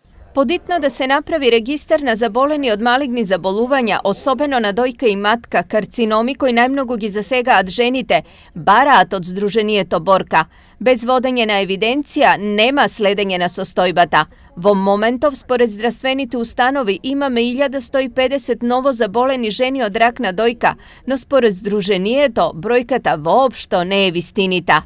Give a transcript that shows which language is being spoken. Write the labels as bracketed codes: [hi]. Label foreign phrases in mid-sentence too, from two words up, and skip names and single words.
[mk] Poditno da se napravi registar na zaboleni od malignih zaboluvanja, особено на дојка и матка, карциноми кои најмногу ги засегаат жените, бараат од Здруженијето Борка. Без водење на евиденција нема следење на состојбата. Во моментов, според здравствените установи, имаме 1150 ново заболени жени од рак на дојка, но според Здруженијето, бројката воопшто не е вистинита.